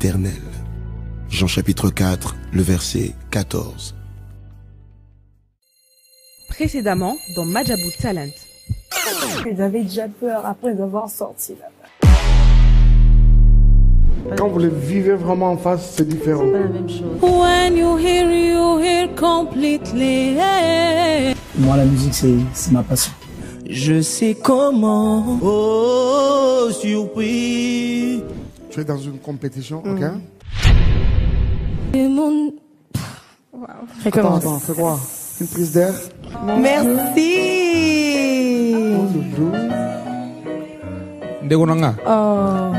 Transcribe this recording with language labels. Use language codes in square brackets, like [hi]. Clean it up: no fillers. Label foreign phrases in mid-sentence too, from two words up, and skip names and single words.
[fr] » Jean chapitre 4, le verset 14. Précédemment dans Majabu Talent. J'avais déjà peur après d'avoir sorti là-bas. Quand vous le vivez vraiment en face, c'est différent. C'est pas la même chose. [en] When you hear completely. [fr] Moi, la musique, c'est ma passion. Je sais comment. Oh, surpris. Tu es dans une compétition, ok? Et mon... Wow. Attends, fais quoi? Une prise d'air? Merci. Oh, loulou. Ndegonanga. Oh.